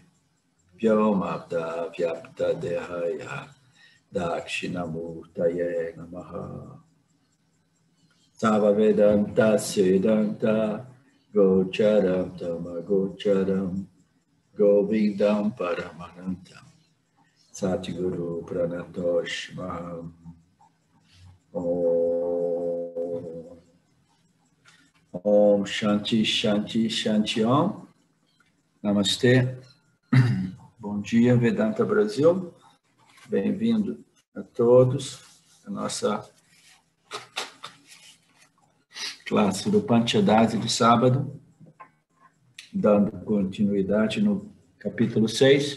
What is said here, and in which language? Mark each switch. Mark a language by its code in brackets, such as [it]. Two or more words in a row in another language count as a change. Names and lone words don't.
[sa] Vyomabda Vyapta Dehaya Dakshinamurtaye Namaha Sava Vedanta Siddhanta Gocharam Tamagocharam Govindam Paramanantam Satguru Pranatosh Maham Om Shanti Shanti Shanti Om. [pt] Namastê. Bom dia, Vedanta Brasil. Bem-vindo a todos à nossa classe do Panchadasi de sábado, dando continuidade no capítulo 6.